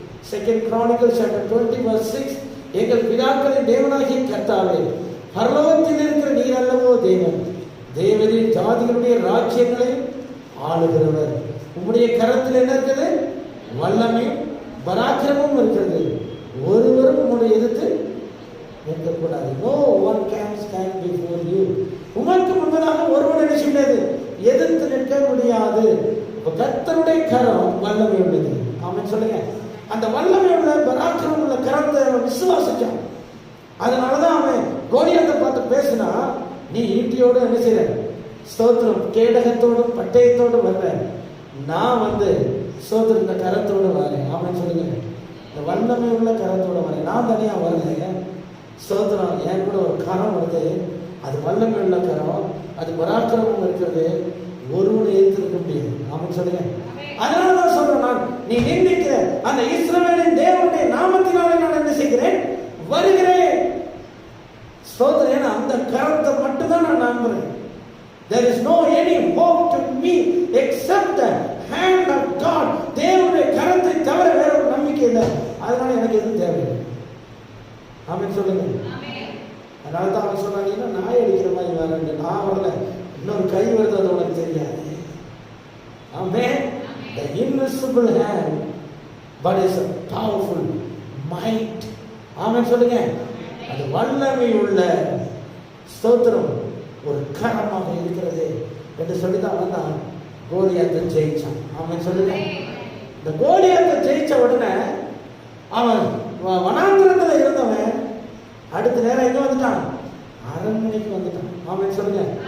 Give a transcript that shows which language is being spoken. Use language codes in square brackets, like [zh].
[en] 2 Chronicles chapter 20:6 [ta] எங்கள் பிதாக்களின் தேவனாகிய கர்த்தாவே, பரலோகத்தில் இருக்கிற நீர் அல்லவோ தேவன், தேவரின் ஜாதிகளுடைய ராஜ்யங்களை ஆளுகிறவர். உம்முடைய கரத்தில் என்ன இருக்கிறது? வல்லமையும் பராக்கிரமும் இருக்கிறது. ஒருவரும் உம்முடைய எதிர்த்து நிற்கக்கூடாது. [en] No one can stand before you. [ta] உமக்கு முன்பதாக ஒருவன் என்ன செய்யாது? எதிர்த்து நிற்க முடியாது. கர்த்தருடைய கரம் வல்லமை உள்ளது. ஆமென் சொல்லுங்க. அந்த வல்லமை உள்ள பராக்கிரமம் உள்ள கரத்தை அவன் விசுவாசிச்சான். அதனாலதான் அவன் கோலியாத்தை பார்த்து பேசினா, நீ ஈட்டியோடு என்ன செய்ற? ஸ்தோத்திரம். கேடகத்தோடும் பட்டயத்தோடும் வர்ற, நான் ஸ்தோத்திரம் இந்த கரத்தோடு வரேன். ஆமென் சொல்லுங்க. இந்த வல்லமை உள்ள கரத்தோடு வரேன். நான் தனியா வரல. ஸ்தோத்திரம். என் கூட ஒரு கரம் வருது. அது வல்லமை உள்ள கரம். அது பராக்கிரமம் இருக்கிறது. ஒருவனை ஏற்றிருக்க முடியாது. ஆமென் சொல்லுங்க. அதனாலதான் சொல்றேன், நான் நீ நிந்திக்கிற அந்த இஸ்ரவேலின் தேவனுடைய நாமத்தினாலே நான் என்ன செய்கிறேன்? வருகிறேன். ஸ்தோத்திரம். அந்த கரத்தை மட்டும்தான் நான் நம்புறேன். [en] There is no any hope to me except the hand of God. [ta] தேவனுடைய கரத்தை தவிர வேற ஒரு நம்பிக்கை இல்லை. அதனால எனக்கு எதுவும் தேவையில்லை. ஆமென் சொல்லுங்க. அதனால தான் அவன் சொன்னாங்க, நாய் அடிக்கிற மாதிரி வரேன். நான் வரல, இன்னொரு கை வருது, அது உனக்கு தெரியாது. ஆமென். [en] The invisible hand, but is a powerful might. [ta] ஆமென் சொல்லுங்க. அது வல்லமை உள்ள ஸ்தோத்திரம் ஒரு கரமாக இருக்கிறது என்று சொல்லிதான் வந்தான் கோலியாத்தை ஜெயிச்சான். ஆமென் சொல்லுங்க. இந்த கோலியாத்தை ஜெயிச்ச உடனே அவன் வனாந்திரத்தில் இருந்தவன் அடுத்த நேரம் எங்க வந்துட்டான்? அரண்மனைக்கு வந்துட்டான். ஆமென் சொல்லுங்க.